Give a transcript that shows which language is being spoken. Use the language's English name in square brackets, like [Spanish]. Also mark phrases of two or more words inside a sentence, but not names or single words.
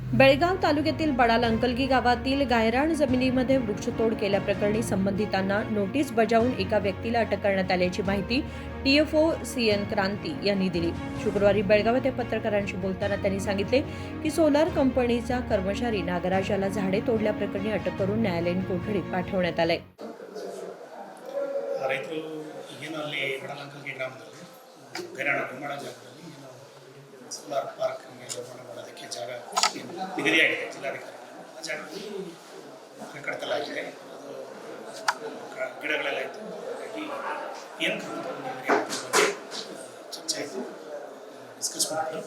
[Marathi] बेळगाव तालुक्यातील बडाल अंकलगी गावातील गायरान जमिनीमध्ये वृक्षतोड केल्याप्रकरणी संबंधितांना नोटीस बजावून एका व्यक्तीला अटक करण्यात आल्याची माहिती टीएफओ सीएन क्रांती यांनी दिली। शुक्रवारी बेळगाव येथे पत्रकारांशी बोलताना त्यांनी सांगितले की सोलार कंपनीचा कर्मचारी नागराजाला झाडे तोडल्याप्रकरणी अटक करून न्यायालयीन कोठडीत पाठवण्यात आले। [Kannada] ರೈತರು ಏನು ಅಲ್ಲಿ ಬಡಲಂಕಲ್ಗಿ ಗ್ರಾಮದಲ್ಲಿ ಗೈರಾಣ ಗುಮ್ಮಡ ಜಾಗದಲ್ಲಿ [English] solar park [Kannada] ನಿರ್ಮಾಣ ಮಾಡೋದಕ್ಕೆ ಜಾಗ ನಿಗದಿಯಾಗಿದೆ ಜಿಲ್ಲಾಧಿಕಾರಿ ಆ ಜಾಗದಲ್ಲಿ ಕಡತಲಾಗಿದೆ। ಅದು ಗಿಡಗಳೆಲ್ಲ ಇತ್ತು, ಹಾಗಾಗಿ ಏನು ಬಗ್ಗೆ ಚರ್ಚೆ ಆಯಿತು, ಡಿಸ್ಕಸ್ ಮಾಡಿದ್ರು।